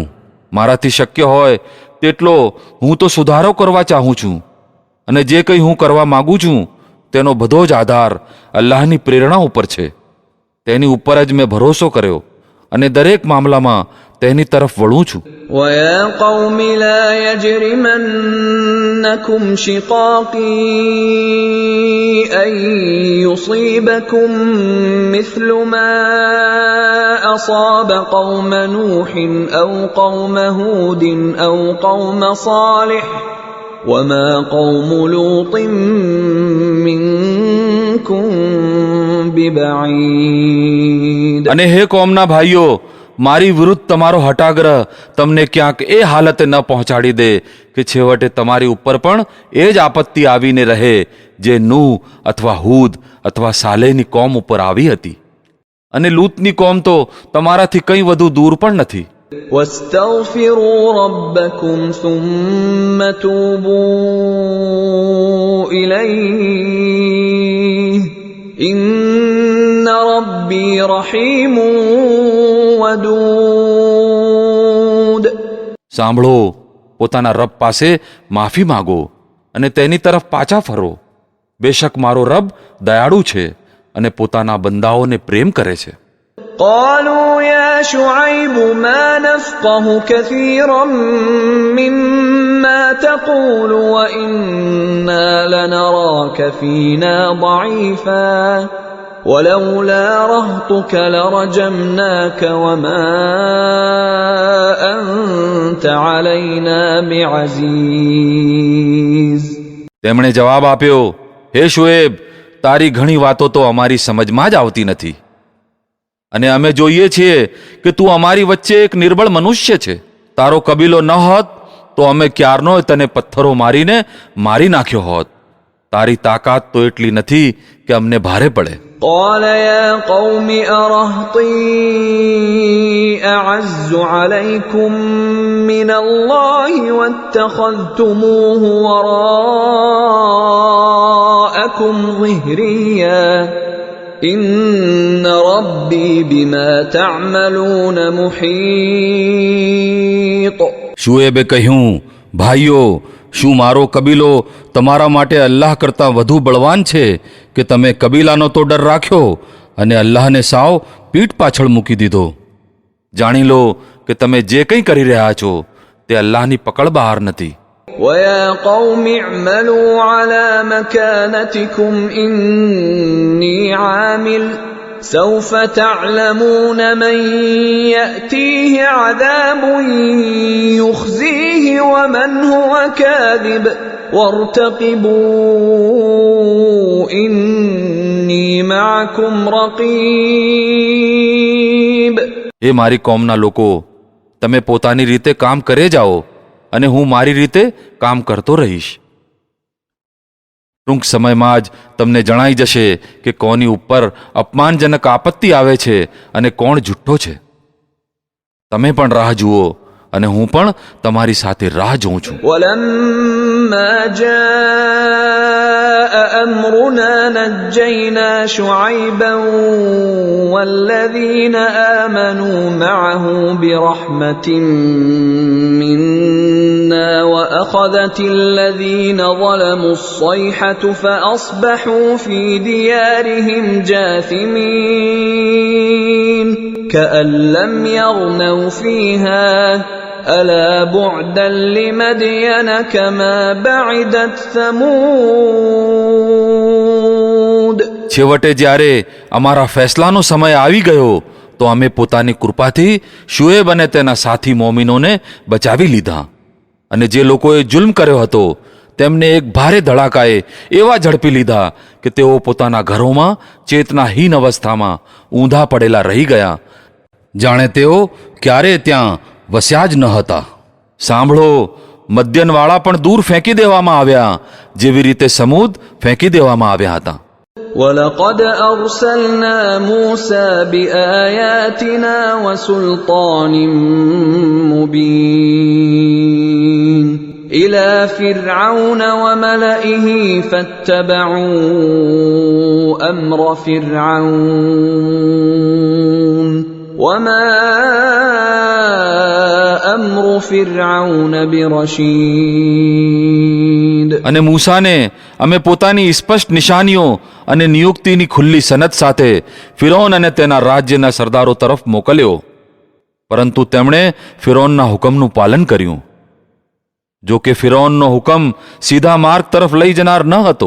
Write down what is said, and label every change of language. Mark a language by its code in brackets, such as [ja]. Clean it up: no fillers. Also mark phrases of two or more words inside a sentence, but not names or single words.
[gu] મારાથી શક્ય હોય તેટલો હું તો સુધારો કરવા ચાહું છું, અને જે કંઈ હું કરવા માગું છું તેનો બધો જ આધાર અલ્લાહની પ્રેરણા ઉપર છે. તેની ઉપર જ મેં ભરોસો કર્યો અને દરેક મામલામાં તેની તરફ વળું છું. [ar] ويا قوم لا يجرمنكم شقاقي أن يصيبكم مثل ما أصاب قوم نوح أو قوم هود أو قوم صالح وما قوم لوط منكم ببعيد. [gu] અને હે કોમના ભાઈઓ, મારી વિરુદ્ધ તમારો હટાગ્રહ તમને ક્યાંક એ હાલતે ન પહોંચાડી દે કે છેવટે તમારી ઉપર પણ એ જ આપત્તિ આવીને રહે જે નૂહ અથવા હૂદ અથવા સાલેહની કોમ ઉપર આવી હતી. અને લૂતની કોમ તો તમારાથી કંઈ વધુ દૂર પણ નથી. [ar] واستغفروا ربكم ثم توبوا إليه إن ربي رحيم ودود. [gu] સાંભળો, પોતાના રબ પાસે માફી માગો અને તેની તરફ પાછા ફરો. બેશક મારો રબ દયાળુ છે અને પોતાના બંદાઓને પ્રેમ કરે છે. [ar] قالوا يا شعيب ما نفقه كثيرا مما تقول وإنا لنراك فينا ضعيفا ولولا رهطك لرجمناك وما أنت علينا بعزيز. [gu] તેમણે જવાબ આપ્યો, હે શુએબ, તારી ઘણી વાતો તો અમારી સમજમાં જ આવતી નથી, અને અમે જોઈએ છીએ કે તું અમારી વચ્ચે એક નિર્બળ મનુષ્ય છે. તારો કબીલો ન હોત તો અમે ક્યારનો તને પથ્થરો મારીને મારી નાખ્યો હોત. તારી તાકાત તો એટલી નથી કે અમને ભારે પડે. [ar] قال يا قوم أرهطي أعز عليكم من الله واتخذتموه وراءكم ظهريا إن ربي بما تعملون محيط. [gu] શુએબે કહ્યું, ભાઈઓ, શું મારો કબીલો તમારા માટે અલ્લાહ કરતાં વધુ બળવાન છે કે તમે કબીલાનો તો ડર રાખ્યો અને અલ્લાહને સાવ પીઠ પાછળ મૂકી દીધો? જાણી લો કે તમે જે કંઈ કરી રહ્યા છો તે અલ્લાહની પકડ બહાર નથી. [ar] ويا قوم اعملوا على مكانتكم إني عامل سوف تعلمون من يأتيه عذاب يخزيه ومن هو كاذب وارتقبوا إني معكم رقيب. [gu] એ મારી કોમના લોકો, તમે પોતાની રીતે કામ કરે જાઓ અને હું મારી રીતે કામ કરતો રહીશ. ટૂંક સમયમાં જ તમને જણાઈ જશે કે કોની ઉપર અપમાનજનક આપત્તિ આવે છે અને કોણ જુઠ્ઠો છે. તમે પણ રાહ જુઓ અને હું પણ તમારી સાથે રાહ જોઉં છું. [ar] ولما جاء أمرنا نجينا شعيبا والذين آمنوا معه برحمة منا وأخذت الذين ظلموا الصيحة فأصبحوا في ديارهم جاثمين كأن لم يغنوا فيها ألا بعدا لمدين كما بعدت ثمود. [gu] છેવટે જ્યારે અમારા ફેસલાનો સમય આવી ગયો તો અમે પોતાની કૃપાથી શુએબ અને તેના સાથી મોમિનોને બચાવી લીધા, અને જે લોકોએ જુલ્મ કર્યો હતો તેમને એક ભારે ધડાકાએ એવા ઝડપી લીધા કે તેઓ પોતાના ઘરોમાં ચેતનાહીન અવસ્થામાં ઊંધા પડેલા રહી ગયા, જાણે તેઓ ક્યારે ત્યાં વસ્યા જ ન હતા. સાંભળો, મદ્યનવાળા પણ દૂર ફેંકી દેવામાં આવ્યા જેવી રીતે સમૂદ ફેંકી દેવામાં આવ્યા હતા. [ar] ولقد أرسلنا موسى بآياتنا وسلطان مبين إلى فرعون وملئه فاتبعوا أمر فرعون وما أمر فرعون برشيد. [gu] અને મૂસાને અમે પોતાની સ્પષ્ટ નિશાનીઓ અને નિયુક્તિની ખુલ્લી સનદ સાથે ફિરૌન અને તેના રાજ્યના સરદારો તરફ મોકલ્યો, પરંતુ તેમણે ફિરૌનના હુકમનું પાલન કર્યું. જો કે ફિરૌનનો હુકમ સીધા માર્ગ તરફ લઈ જનાર ન હતો.